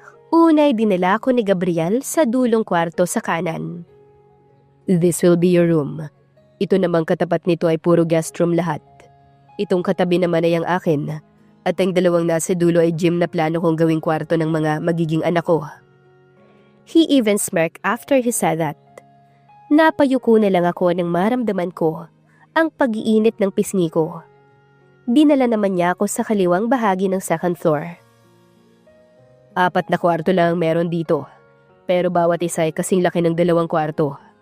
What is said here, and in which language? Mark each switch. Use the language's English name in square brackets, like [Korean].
[Filipino] Unay dinala ko ni Gabriel sa dulong kwarto sa kanan. [English] This will be your room. [Filipino] Ito namang katapat nito ay puro guest room lahat. Itong katabi naman ay ang akin. At ang dalawang nasa dulo ay gym na plano kong gawing kwarto ng mga magiging anak ko. [English] He even smirked after he said that. [Filipino] Napayuko na lang ako nang maramdaman ko ang pag-iinit ng pisngi ko. Dinala naman niya ako sa kaliwang bahagi ng 2nd floor. 4 na kwarto lang meron dito, pero bawat isa ay kasing laki ng 2 kwarto.